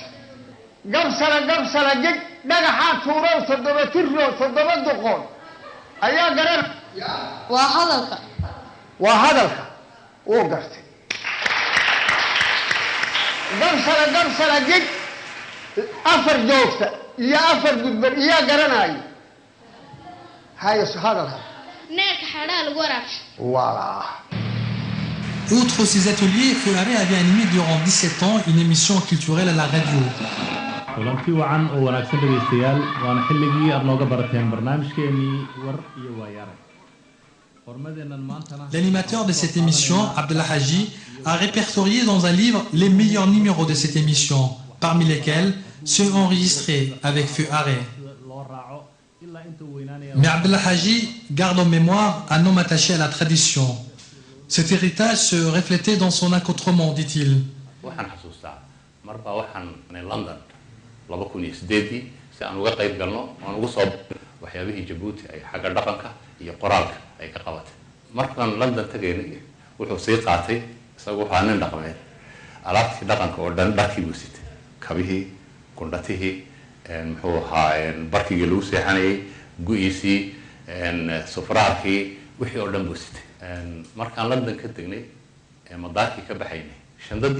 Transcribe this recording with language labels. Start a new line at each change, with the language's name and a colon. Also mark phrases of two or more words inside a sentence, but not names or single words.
Somali: gamsala gig dhagaxaa tuurow 7 tiro 7 doqon ayaa garanaya waa hadalka uu gartay gamsala gig afar joogta iyo afar gudban iyaa garanaya hayo hadalka neerka xadhaa lagu waraabsho
French: voilà. Outre ces ateliers, Feu Haré avait animé durant 17 ans une émission culturelle à la radio.
Somali: kulanti wacan oo wanaagsan dhageystayaal waana xilligii aad nooga barateen barnaamijkeenii war iyo waayare.
French: L'animateur de cette émission, Abdallah Haji, a répertorié dans un livre les meilleurs numéros de cette émission, parmi lesquels ceux enregistrés avec Feu Haré. Mais Abdallah Haji garde en mémoire un homme attaché à la tradition. Cet héritage se reflétait dans son accoutrement, dit-il.
Somali: si aan uga qayb galno aan ugu soo waxyaabihii Djibouti ay xagga dhaqanka iyo qoraalka ay ka qabatay markaan London tagaynay wuxuu sii qaatay isagoo waxaa nin dhaqameed alaabtii dhaqanka oo dhan dharkii buu sitay kabihii kundhatihii muxuu ahaa barkigii lagu seexanayay gu'iisii sufraarkii wixii oo dhan buu sitay markaan London ka tagnay madaarkii ka baxaynay shandadii